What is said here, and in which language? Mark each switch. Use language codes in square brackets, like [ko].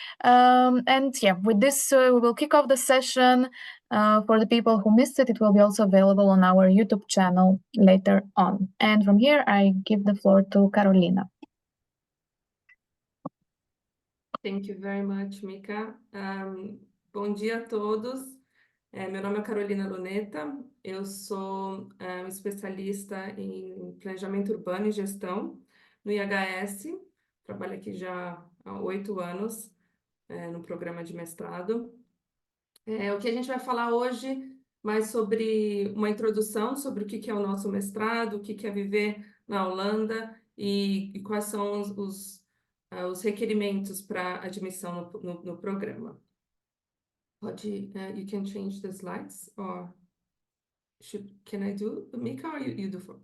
[en] And yeah, with this, we will kick off the session. For the people who missed it, it will be also available on our YouTube channel later on. And from here, I give the floor to Carolina. Thank you very much, Mika. [pt] Bom dia a todos. Meu nome é Carolina Luneta, eu sou especialista em planejamento urbano e gestão no IHS, trabalho aqui já há 8 anos no programa de mestrado. O que a gente vai falar hoje mais sobre uma introdução sobre o que é o nosso mestrado, o que é viver na Holanda e quais são os requerimentos para admissão no programa. Pode, [en] you can change the slides, or can I do, Mika, or you do?